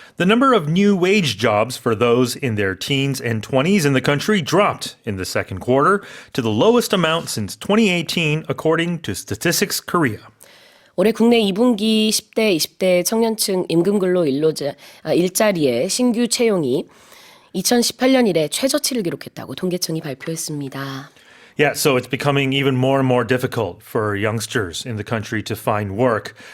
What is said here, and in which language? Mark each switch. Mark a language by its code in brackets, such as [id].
[en] The number of new wage jobs for those in their teens and 20s in the country dropped in the second quarter to the lowest amount since 2018, according to Statistics Korea. [ko] 올해 국내 2분기 10대, 20대 청년층 임금근로 일자리의 신규 채용이 2018년 이래 최저치를 기록했다고 통계청이 발표했습니다. [en] Yeah, so it's becoming even more and more difficult for youngsters in the country to find work.